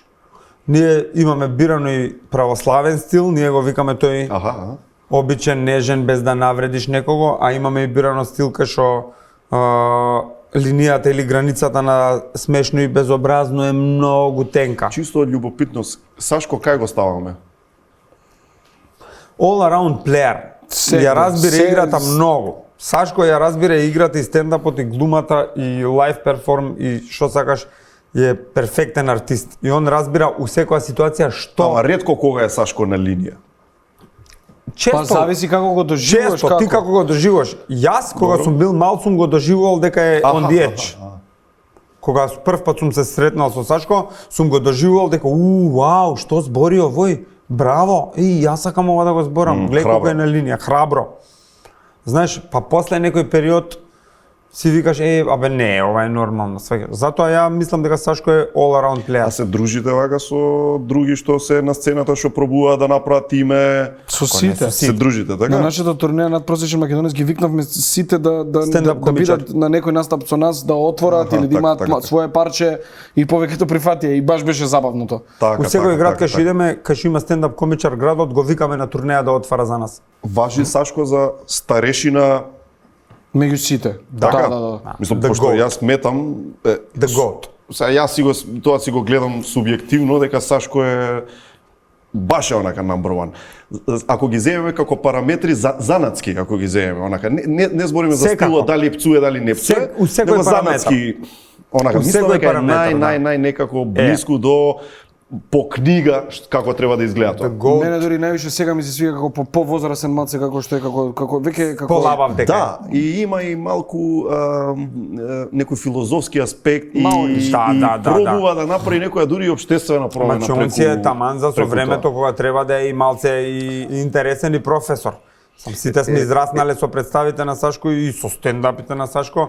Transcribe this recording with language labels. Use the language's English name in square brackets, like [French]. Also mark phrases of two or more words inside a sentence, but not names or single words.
[Macedonian] Ние имаме бирано и православен стил, ние го викаме тој Аха. обичен, нежен, без да навредиш некого, а имаме и бирано стил кај што линијата или границата на смешно и безобразно е многу тенка. Чисто од љубопитност, Сашко кај го ставаме? [English] All around player. [Macedonian] Ја разбира играта многу. Сашко ја разбира играта и стендапот и глумата и [English] live perform [Macedonian] и што сакаш. е перфектен артист и он разбира у секоја ситуација што Ама ретко кога е Сашко на линија. често Па зависи како го доживуваш, често ти како го доживуваш. Јас кога сум бил мал сум го доживувал дека е [English] on the edge. [Macedonian] Кога прв пат сум се сретнал со Сашко, сум го доживувал дека вау, што збори овој? Браво! И јас сакам ова да го зборам. Гледај колку е на линија, храбро. Знаеш, па после некој период си викаш, абе не, ова е нормално, свеќе. Затоа ја мислам дека Сашко е [English] all around [Macedonian] А player. се дружите вака со други што се на сцената, што пробуваат да направат име, со сите. се дружите, така? На нашата турнеја надпросечен македонец ги викнавме сите да Стендап комичар. бидат на некој настап со нас, да отворат или да така, имаат така. свое парче и повеќето прифатија и баш беше забавното. Така, У секој град така, кај што идеме, кај што има стендап комичар градот, го викаме на турнеја да отвара за нас. Важи Сашко за старешина. Меѓу сите. Така? Да. Мислам, The пошто goat. јас сметам [English] The goat. [Macedonian] Сега јас тоа си го гледам субјективно дека Сашко е баш е онака [English] number one. [Macedonian] Ако ги земеме како параметри занатски, ако ги земеме, онака не збориме за Секако. стилот дали пцуе дали не пцуе, У секој него параметар. занатски онака У мислам секој дека е параметар, да. нај некако блиску до по книга како треба да изгледа тоа. [English] The goat. [Macedonian] Мене дури највише сега ми се свига како повозрасен маце како што е како веќе како Полабав дека. Да, и има и малку некој филозофски аспект и, Мало, и да. пробува да направи некоја дури обштествена промена Значи, он си е таман за со преку времето тоа. кога треба да е и малце и интересен и професор. Сите сме израснале со представите на Сашко и со стендапите на Сашко.